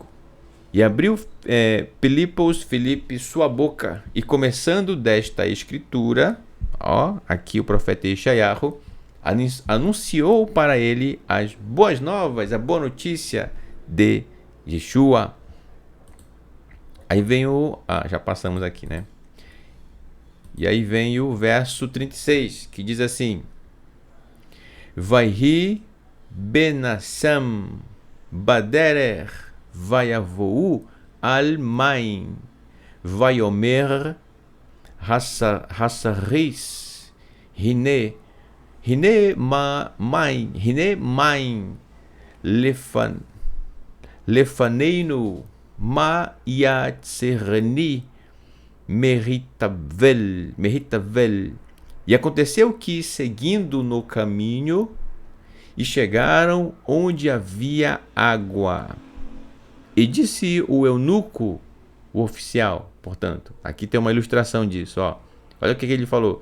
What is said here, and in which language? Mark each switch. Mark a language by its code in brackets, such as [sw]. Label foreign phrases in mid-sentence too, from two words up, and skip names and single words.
[pt] E abriu Filipe sua boca, e começando desta escritura, aqui o profeta Yeshayahu anunciou para ele as boas novas, a boa notícia de Yeshua. Aí vem já passamos aqui, né? E aí vem o verso 36, que diz assim: [he] ויהי בלכתם בדרך ויבאו על מים ויאמר הסריס הנה מים לפנינו מה יעצרני מהטבל. [pt] E aconteceu que, seguindo no caminho, e chegaram onde havia água. E disse o eunuco, o oficial, portanto, aqui tem uma ilustração disso, olha o que ele falou.